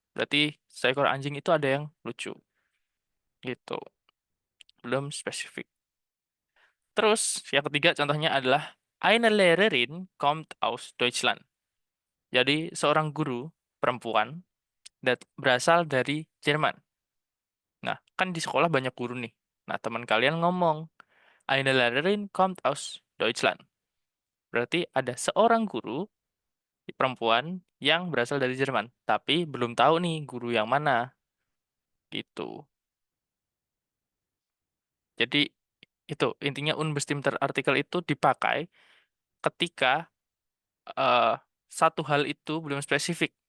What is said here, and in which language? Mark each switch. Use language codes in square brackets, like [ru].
[id] Berarti seekor anjing itu ada yang lucu gitu. Belum spesifik. Terus yang ketiga contohnya adalah [de] Eine Lehrerin kommt aus Deutschland. [id] Jadi seorang guru perempuan berasal dari Jerman. Nah, kan di sekolah banyak guru nih. Nah, teman kalian ngomong, [de] Eine Lehrerin kommt aus Deutschland. [id] Berarti ada seorang guru perempuan yang berasal dari Jerman. Tapi belum tahu nih guru yang mana. Gitu. Jadi, itu intinya unbestimmter artikel itu dipakai ketika eh, satu hal itu belum spesifik.